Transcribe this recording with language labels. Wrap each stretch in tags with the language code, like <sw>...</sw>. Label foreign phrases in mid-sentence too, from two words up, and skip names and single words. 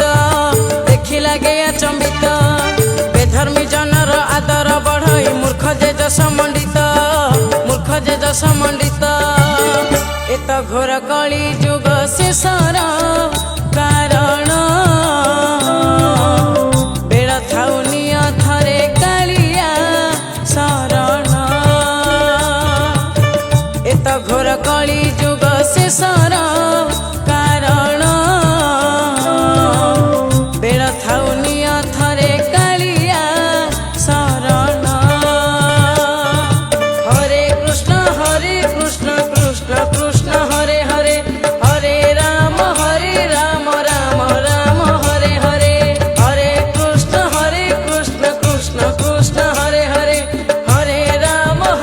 <or>ଦେଖି ଲାଗେ ଅଚମ୍ବିତ ବେଧର୍ମୀ ଜନର ଆଦର ବଢ଼ଇ ମୂର୍ଖ ଯେ ଯଶ ମଣ୍ଡିତ ମୂର୍ଖ ଯେ ଯଶ ମଣ୍ଡିତ ଏତ ଘୋର କଳି ଯୁଗ ଶେଷର କାରଣ ବେଳ ଥାଉ ନିଅ ଥରେ କାଳିଆ ଶରଣ ଏତ ଘୋର କଳି ଯୁଗ ଶେଷର କାରଣ ବେଳ ଥାଉ ନିଅ ଥରେ କାଳିଆ ଶରଣ</or> <sa>हरे कृष्ण कृष्ण कृष्ण हरे हरे हरे राम राम राम हरे हरे हरे कृष्ण कृष्ण कृष्ण हरे हरे हरे राम</sa>